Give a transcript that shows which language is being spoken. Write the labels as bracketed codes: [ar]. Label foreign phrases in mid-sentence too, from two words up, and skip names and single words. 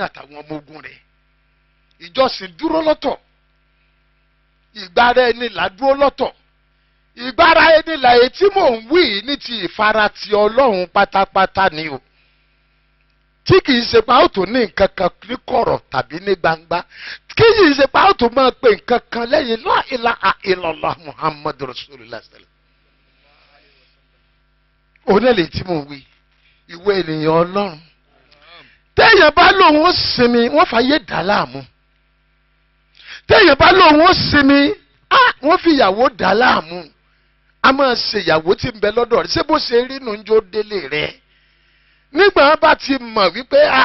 [yo] àtàwọn ọmọ ogun rẹ̀ ìjọsìn dúró lọ́tọ̀ ìgbára ẹni là dúró lọ́tọ̀ ìgbára ẹni là èyí tí mò ń wí ní ti ìfaratì Ọlọ́run pátápátá ni o tí kìí ṣe pa ó tó ní nǹkan kan ní kọ̀rọ̀ tàbí ní gbangba kí yìí ṣe pa ó tó máa pe nǹkan kan lẹ́yìn [ar] لا إله إلا الله محمد رسول الله سلم. [yo] onílé tí mò ń wí ìwé ènìyàn Ọlọ́run téèyàn bá lóun ó sinmi wọ́n fàyè dà láàmú téèyàn bá lóun ó sinmi wọ́n fi ìyàwó dà láàmú a máa ṣe ìyàwó tí ń bẹ lọ́dọ̀ rẹ̀ ṣé bó ṣe rí nu ń jó délé rẹ̀ nígbà wọn bá ti mọ̀ wípé